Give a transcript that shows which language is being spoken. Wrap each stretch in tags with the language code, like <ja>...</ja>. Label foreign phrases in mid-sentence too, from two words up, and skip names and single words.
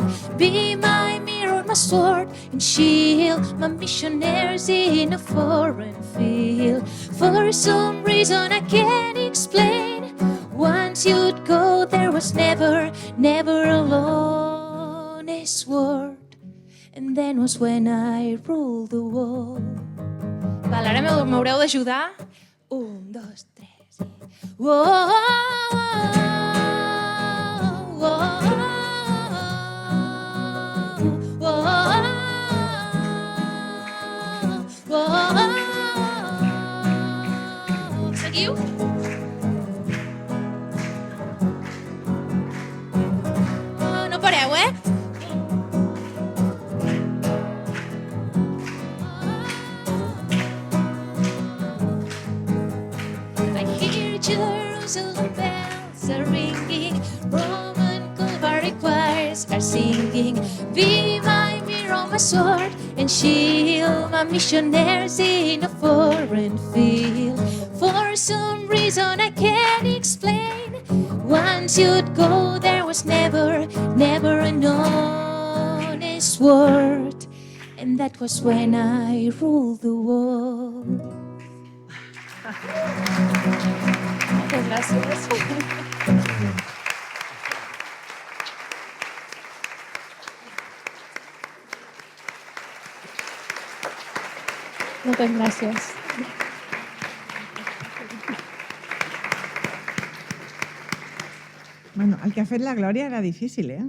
<en>Be my mirror, my sword and shield, my missionaries in a foreign field. For some reason I can't explain, once you'd go there was never, never a honest word. And then was when I ruled the world.</en> <ca>Val, ara m'haureu d'ajudar. 1, 2, 3, sí. Whoa, whoa, whoa, whoa. Seguiu? No pareu, eh?</ca> <en>Jerusalem bells are ringing, Roman Calvary choirs are singing. Be my mirror, my sword and shield, my missionaries in a foreign field. For some reason I can't explain, once you'd go there was never, never an honest word. And that was when I ruled the world.</en> <ca>Moltes gràcies. Moltes gràcies. Bueno, el que ha fet la Glòria era difícil, eh?</ca>